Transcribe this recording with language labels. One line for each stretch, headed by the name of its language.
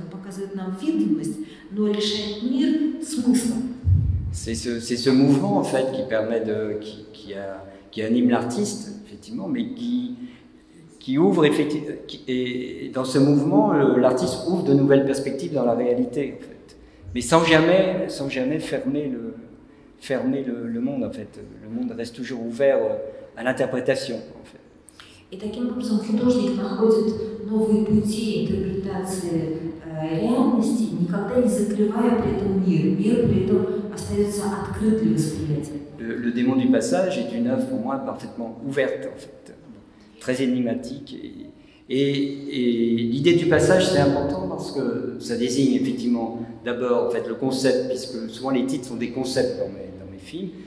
Russian: Он показывает нам видимость, но лишает мир смысла.
French: C'est ce mouvement en fait qui permet qui anime l'artiste effectivement, mais qui ouvre effectivement, et dans ce mouvement l'artiste ouvre de nouvelles perspectives dans la réalité en fait, mais sans jamais fermer le monde en fait. Le monde reste toujours ouvert à l'interprétation en fait.
Russian: И таким образом художник находит новые пути интерпретации реальности, никогда не закрывая при этом мир. Мир при этом остается остается открыт для восприятия.
French: Le démon du passage est une œuvre pour moi parfaitement ouverte, en fait, très énigmatique. Et l'idée du passage, c'est important parce que ça désigne effectivement d'abord en fait, le concept, puisque souvent les titres sont des concepts dans mes films.